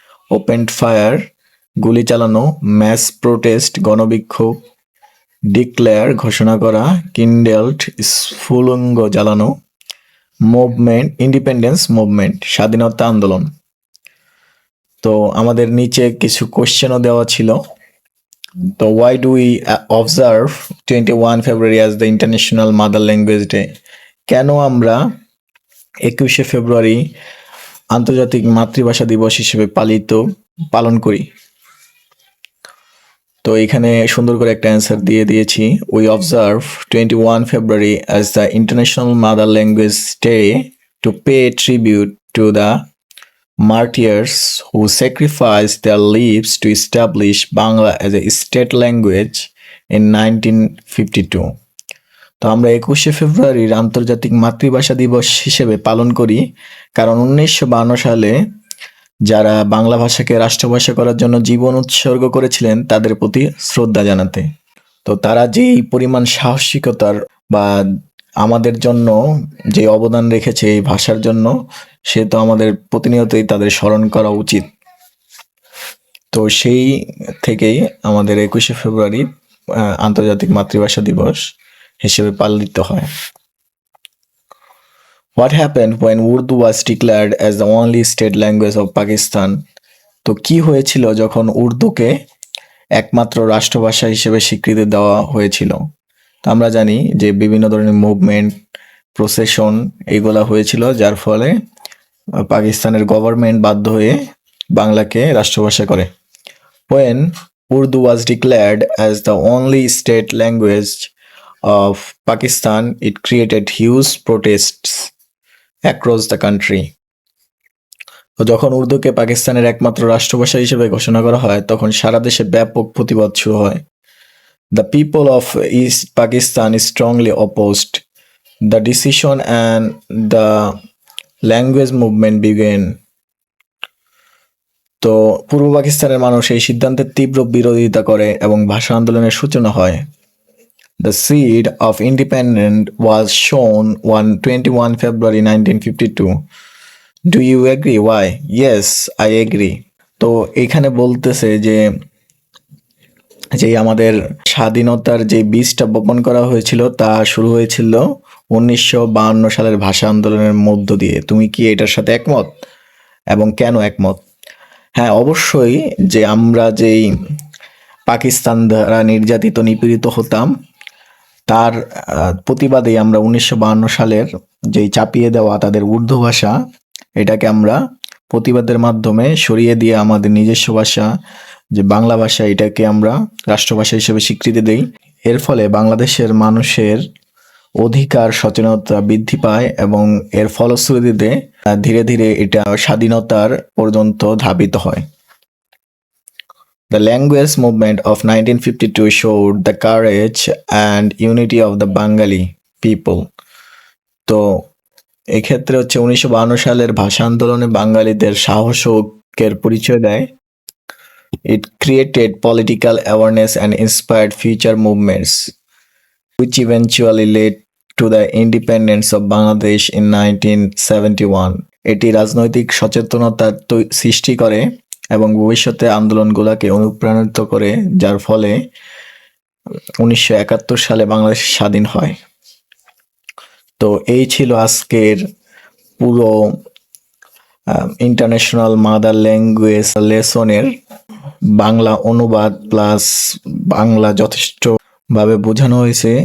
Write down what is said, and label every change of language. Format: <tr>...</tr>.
<bn>Open fire গুলি চালানো। Mass protest গণবিক্ষোভ। Declare ঘোষণা করা। কিন্ডেলড স্ফুলিঙ্গ জ্বালানো। মুভমেন্ট ইন্ডিপেন্ডেন্স মুভমেন্ট স্বাধীনতা আন্দোলন। তো আমাদের নিচে কিছু কোশ্চেনও দেওয়া ছিল। তো</bn> <en>why do we observe 21 February as the International Mother Language Day?</en> <bn>কেন আমরা 21শে ফেব্রুয়ারি আন্তর্জাতিক মাতৃভাষা দিবস হিসেবে পালন করি? তো এখানে সুন্দর করে একটা অ্যান্সার দিয়ে দিয়েছি।</bn> <en>We observe 21 February as the International Mother Language Day to pay tribute to the martyrs who sacrificed their lives to establish Bangla as a state language in 1952.</en> <bn>তো আমরা 21শে ফেব্রুয়ারির আন্তর্জাতিক মাতৃভাষা দিবস হিসেবে পালন করি কারণ 1952 সালে যারা বাংলা ভাষাকে রাষ্ট্রভাষা করার জন্য জীবন উৎসর্গ করেছিলেন তাদের প্রতি শ্রদ্ধা জানাতে। তো তারা যেই পরিমাণ সাহসিকতার বা আমাদের জন্য যে অবদান রেখেছে এই ভাষার জন্য, সে তো আমাদের প্রতিনিয়তই তাদের স্মরণ করা উচিত। তো সেই থেকেই আমাদের 21শে ফেব্রুয়ারি আন্তর্জাতিক মাতৃভাষা দিবস হিসেবে পালিত হয়।</bn> <en>What happened when Urdu was declared as the only state language of Pakistan?</en> <bn>তো কি হয়েছিল যখন উর্দুকে একমাত্র রাষ্ট্রভাষা হিসেবে স্বীকৃতি দেওয়া হয়েছিল? তো আমরা জানি যে বিভিন্ন ধরনের মুভমেন্ট, প্রসেশন এইগুলা হয়েছিল, যার ফলে পাকিস্তানের গভর্নমেন্ট বাধ্য হয়ে বাংলাকে রাষ্ট্রভাষা করে।</bn> <en>When Urdu was declared as the only state language of Pakistan, it created huge protests across the country.</en> <bn>যখন উর্দুকে পাকিস্তানের একমাত্র রাষ্ট্রভাষা হিসেবে ঘোষণা করা হয় তখন সারা দেশে ব্যাপক প্রতিবাদ শুরু হয়।</bn> <en>The people of east Pakistan strongly opposed the decision and the language movement began.</en> <bn>তো পূর্ব পাকিস্তানের মানুষ এই সিদ্ধান্তের তীব্র বিরোধিতা করে এবং ভাষা আন্দোলনের সূচনা হয়।</bn> <en>The seed of independence was shown on 21 February 1952. Do you agree? Why? Yes, I agree.</en> <bn>তো এখানে বলতেছে যে আমাদের স্বাধীনতার যে বীজটা বপন করা হয়েছিল তা শুরু হয়েছিল 1952 সালের ভাষা আন্দোলনের মধ্য দিয়ে। তুমি কি এটার সাথে একমত এবং কেন একমত? হ্যাঁ, অবশ্যই। যে আমরা যেই পাকিস্তান দ্বারা নির্যাতিত নিপীড়িত হতাম তার প্রতিবাদে আমরা 1952 সালের যেই চাপিয়ে দেওয়া তাদের উর্দু ভাষা এটাকে আমরা প্রতিবাদের মাধ্যমে সরিয়ে দিয়ে আমাদের নিজস্ব ভাষা যে বাংলা ভাষা এটাকে আমরা রাষ্ট্রভাষা হিসেবে স্বীকৃতি দেই। এর ফলে বাংলাদেশের মানুষের অধিকার সচেতনতা বৃদ্ধি পায় এবং এর ফলশ্রুতিতে ধীরে ধীরে এটা স্বাধীনতার পর্যন্ত ধাবিত হয়।</bn> <en>The language movement of 1952 showed the courage and unity of the Bengali people.</en> <bn>তো এক্ষেত্রে হচ্ছে 1952 সালের ভাষা আন্দোলনে বাঙালিদের সাহস ও ঐক্যের পরিচয় দেয়।</bn> <en>It created political awareness and inspired future movements, which eventually led to the independence of Bangladesh in 1971.</en> <bn>এটি রাজনৈতিক সচেতনতা সৃষ্টি করে এবং ভবিষ্যতে আন্দোলনগুলোকে অনুপ্রাণিত করে, যার ফলে 1971 সালে বাংলাদেশ স্বাধীন হয়। তো এই ছিল আজকের পুরো ইন্টারন্যাশনাল মাদার ল্যাঙ্গুয়েজ লেসনের বাংলা অনুবাদ প্লাস বাংলা যথেষ্ট ভাবে বোঝানো হয়েছে।</bn>